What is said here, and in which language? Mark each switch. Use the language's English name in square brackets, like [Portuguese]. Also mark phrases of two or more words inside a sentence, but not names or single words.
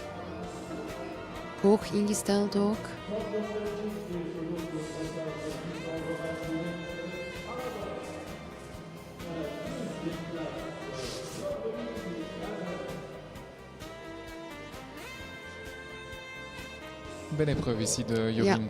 [Dutch] Hoog ingesteld ook. [French] Belle épreuve ici de Jorien.